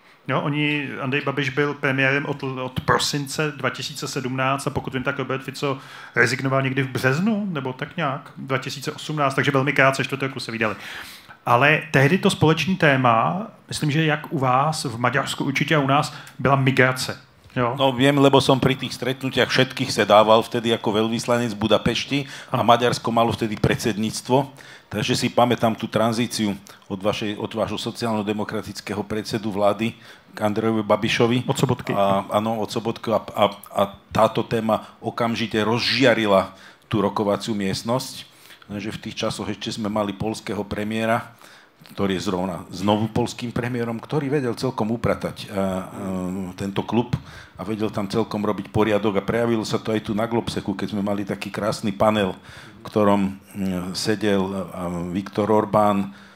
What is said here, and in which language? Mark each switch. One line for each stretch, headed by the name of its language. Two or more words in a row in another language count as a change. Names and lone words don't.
Czech: Jo, Andrej Babiš byl premiérem od prosince 2017 a pokud vím, tak Robert Fico rezignoval někdy v březnu, nebo tak nějak, 2018, takže velmi krátce 4. roku se vydali. Ale tehdy to společný téma, myslím, že jak u vás, v Maďarsku určitě a u nás, byla migrace. Jo.
Slovak: No viem, lebo som pri tých stretnutiach všetkých sedával vtedy ako veľvyslanec v Budapešti a Maďarsko malo vtedy predsedníctvo, takže si pamätám tú tranzíciu od vášho sociálno-demokratického predsedu vlády k Andrejovi Babišovi. Od Sobotky. Áno, od Sobotky a táto téma okamžite rozžiarila tú rokovaciu miestnosť, že v tých časoch ešte sme mali poľského premiéra, ktorý je znovu poľským premiérom, ktorý vedel celkom upratať tento klub a vedel tam celkom robiť poriadok a prejavilo sa to aj tu na Globseku, keď sme mali taký krásny panel, v ktorom sedel Viktor Orbán